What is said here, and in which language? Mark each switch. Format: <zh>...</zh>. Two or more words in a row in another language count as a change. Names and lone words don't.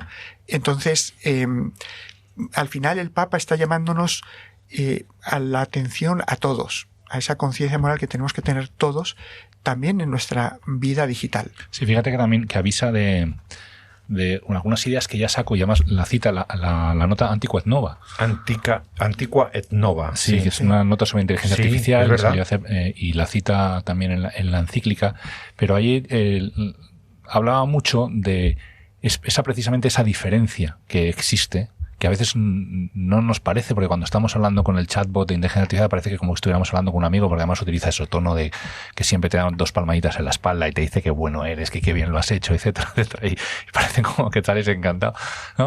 <es>Entonces, al final el Papa está llamándonos a la atención a todos, a esa conciencia moral que tenemos que tener todos también en nuestra vida digital. Sí, fíjate que también que avisa de algunas ideas que ya saco, y además la cita, la nota Antiqua et Nova. Antiqua et Nova. Sí, que es una nota sobre inteligencia artificial, es verdad. y la cita también en la encíclica, pero ahí hablaba mucho de precisamente esa diferencia que existe, que a veces no nos parece, porque cuando estamos hablando con el chatbot de inteligencia artificial parece que como estuviéramos hablando con un amigo, porque además utiliza ese tono de que siempre te dan 2 palmaditas en la espalda y te dice que bueno eres, que qué bien lo has hecho, etcétera, etcétera, y parece como que tal es encantado, ¿no?</es>